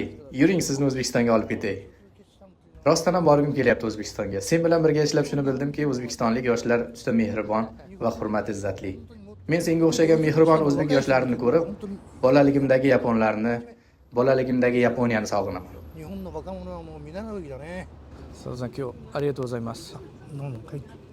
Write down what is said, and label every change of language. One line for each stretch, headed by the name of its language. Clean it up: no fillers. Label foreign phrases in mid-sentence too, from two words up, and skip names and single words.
Uzbek: Yuring, sizni O'zbekistonga olib ketay. Rostdan ham borgim kelyapti O'zbekistonga. Sen bilan birga ishlab shuni bildimki, o'zbekistonlik yoshlar juda mehribon va hurmat izzatli. Men senga o'xshagan mehribon o'zbek yoshlarini ko'rib, bolaligimdagi yaponlarni, bolaligimdagi Yaponiyani sog'inaman.
Japanese: 日本の若者はもう見習うべきだね。佐藤さん、今日ありがとうございます。はい。